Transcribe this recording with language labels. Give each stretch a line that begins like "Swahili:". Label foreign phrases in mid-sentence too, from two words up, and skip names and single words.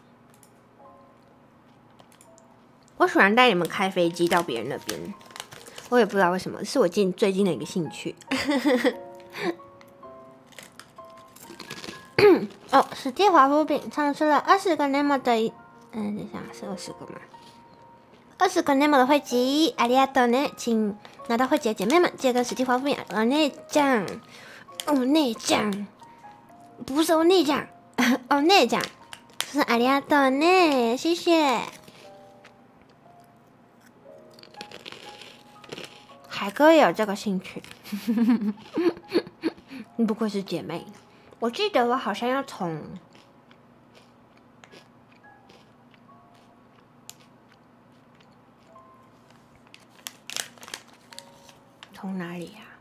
Chinese: 我喜欢带你们开飞机到别人那边，我也不知道为什么，是我最近的一个兴趣。哦，史蒂华夫饼唱出了20个 Nemo 的等一下是20个吗？20个 Nemo 的会籍，
Japanese: ありがとうね，
Chinese: 请拿到会籍的姐妹们记得跟史蒂华夫饼
Japanese: お姉ちゃん，お姉ちゃん，
Chinese: 不是
Japanese: お姉ちゃん，お姉ちゃん，
Chinese: 是
Japanese: ありがとうね，
Chinese: 谢谢。海哥也有这个兴趣，不愧是姐妹。我记得我好像要从哪里呀？